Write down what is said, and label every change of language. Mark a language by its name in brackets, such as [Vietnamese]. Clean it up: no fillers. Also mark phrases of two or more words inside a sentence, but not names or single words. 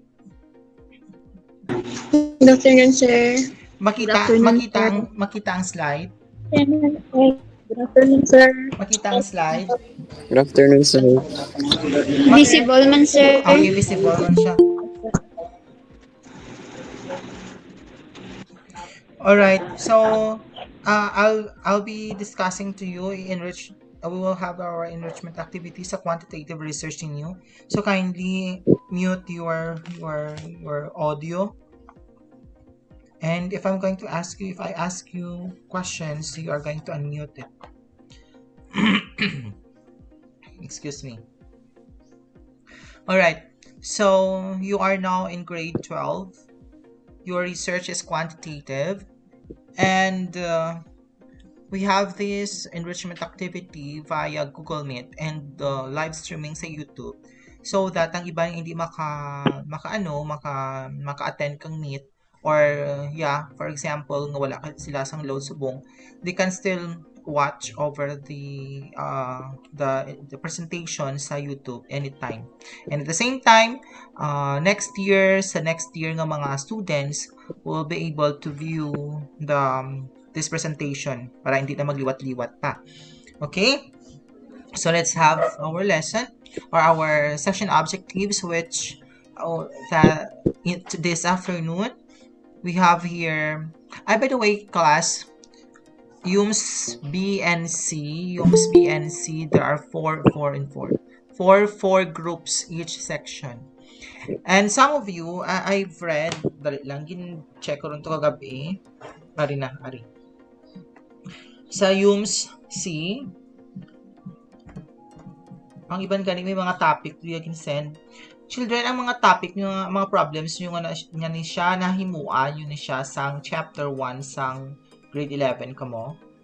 [English] Good afternoon, sir. [Hiligaynon] Makita ang slide. [English] Good afternoon, sir. [Hiligaynon] Makita ang slide. [English] Good afternoon, sir. Visible man, sir. [Hiligaynon] Okay, visible man siya. [English] Alright, so I'll be discussing to you we will have our enrichment activities [Hiligaynon] sa quantitative research ninyo. [English] So kindly mute your audio. And if I ask you questions, you are going to unmute it. Excuse me. Alright, so you are now in grade 12. Your research is quantitative. And we have this enrichment activity via Google Meet and live streaming sa YouTube. So that [Hiligaynon] ang iba hindi maka-attend kang meet, [English] or for example, [Hiligaynon] nga wala sila sang load subong, [English] they can still watch over the presentation sa YouTube anytime. And at the same time, next year nga mga students will be able to view this presentation [Hiligaynon] para hindi na magliwat-liwat pa. [English] Okay? So let's have our lesson or our session objectives, which this afternoon we have here. By the way, class, UMS B and C, there are four groups each section. And some of you, I've read, [Hiligaynon] dali lang, gin-check ko rin ito kagabi. Ari. Sa UMS C, ang ibang galing may mga topic [English] you can send. Children, [Hiligaynon] ang mga topic nyo, mga problems nyo nga ni siya nahimuan, yun ni siya sang chapter 1 sang grade 11 kamo.